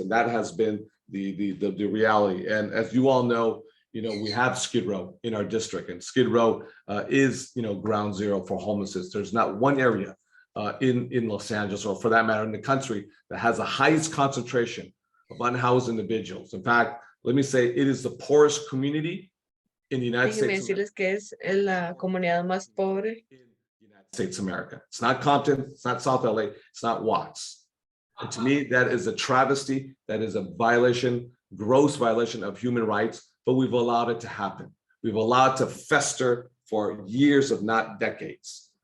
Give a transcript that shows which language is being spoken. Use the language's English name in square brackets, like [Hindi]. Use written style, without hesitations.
[English] And that has been the reality. And as you all know, we have Skid Row in our district, and Skid Row is, ground zero for homelessness. There's not one area in Los Angeles, or for that matter, in the country, that has the highest concentration of unhoused individuals. In fact, let me say it is the poorest community in the United [Spanish] Déjenme [English] States. [Spanish] decirles que es la comunidad más pobre. [English] United States of America. It's not Compton, it's not South LA, it's not Watts. And to me, that is a travesty. That is a violation, gross violation of human rights, but we've allowed it to happen. We've allowed it to fester for years, if not decades.